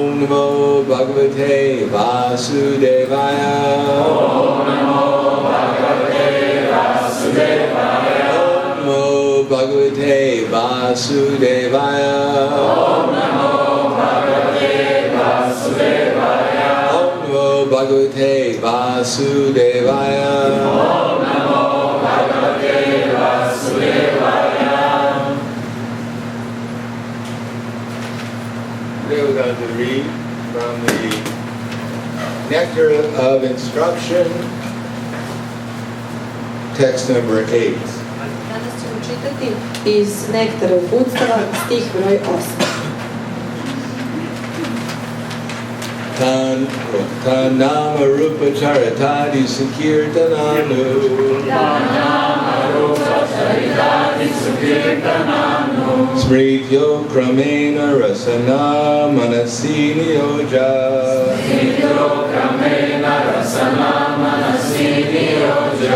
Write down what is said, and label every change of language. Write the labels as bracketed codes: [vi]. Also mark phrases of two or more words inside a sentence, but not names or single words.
[sa] Namo Bhagavate Vasudevaya Om Namo Bhagavate Vasudevaya Om Namo Bhagavate Vasudevaya Om Namo Bhagavate Vasudevaya Om Namo Bhagavate Vasudevaya Om Namo Bhagavate Vasudevaya. [en] Today we're going to read from the Nectar of Instruction, text number 8. [hr] Danas ćemo čitati iz Nektara uputstava, stih broj 8. [sa] Tanama Rupa Charitadi Sankirtananu Tanama Rupa Charitadi Sankirtananu Smrityo Kramena Rasana Manasini Yoja Smrityo Kramena Rasana Manasini Yoja